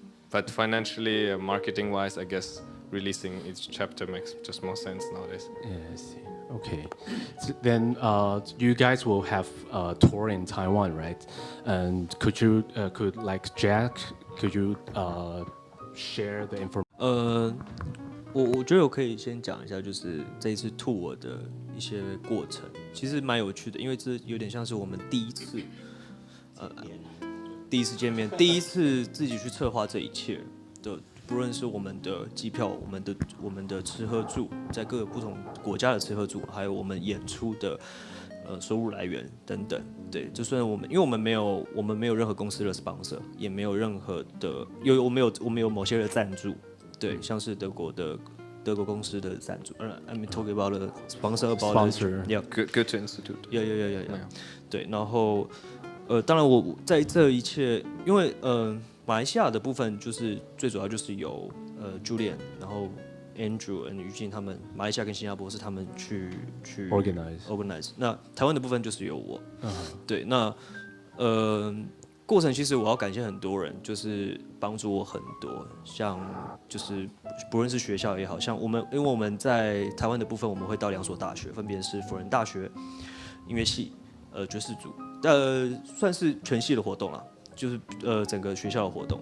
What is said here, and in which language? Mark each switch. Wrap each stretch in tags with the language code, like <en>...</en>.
<en>But financially, marketing-wise, I guess releasing each chapter makes just more sense nowadays. Yeah, I see. Okay. So then you guys will have a tour in Taiwan, right? And could you Jack, could you share the information?</en> <zh>我觉得我可以先讲一下，就是这一次 tour 的一些过程，其实蛮有趣的，因为这有点像是我们第一次见面，第一次自己去策划这一切的，不论是我们的机票、我们的吃喝住，在各个不同国家的吃喝住，还有我们演出的收入来源等等。对，就算因为我们没有任何公司的 sponsor， 也没有任何的我们有某些的赞助。对，像是德国公司的赞助，</zh> <en>I'm talking about the sponsor. Yeah, Goethe Institute. Yeah.</en> <zh>对，然后当然我在这一切，因为马来西亚的部分就是最主要就是有Julian， 然后 Andrew 和 Eugene 他们，马来西亚跟新加坡是他们去 organize。那台湾的部分就是由我。对，那过程其实我要感谢很多人，就是帮助我很多，像就是不论是学校也好，像因为我们在台湾的部分，我们会到2所大学，分别是辅仁大学音乐系，爵士组，算是全系的活动啦，就是整个学校的活动。</zh>